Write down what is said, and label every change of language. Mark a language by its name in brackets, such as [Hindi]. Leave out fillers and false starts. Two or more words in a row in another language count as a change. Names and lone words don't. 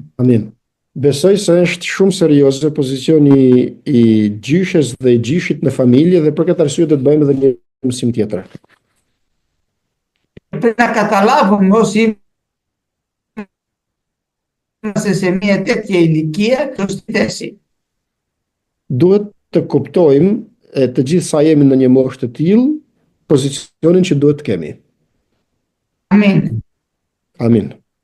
[Albanian] Amin. Besoj se është shumë serioze pozicioni i gjyshes dhe i gjyshit në familje dhe për këtë arsye do të bëjmë edhe një mësim tjetër. [Greek] Πρέπει να καταλάβουμε όσοι είμαστε σε μια τέτοια ηλικία και στη θέση. [Albanian] Duhet të kuptojmë të gjithë sa jemi në një moshë të tillë, pozicionin që duhet të kemi. Amin. Amin.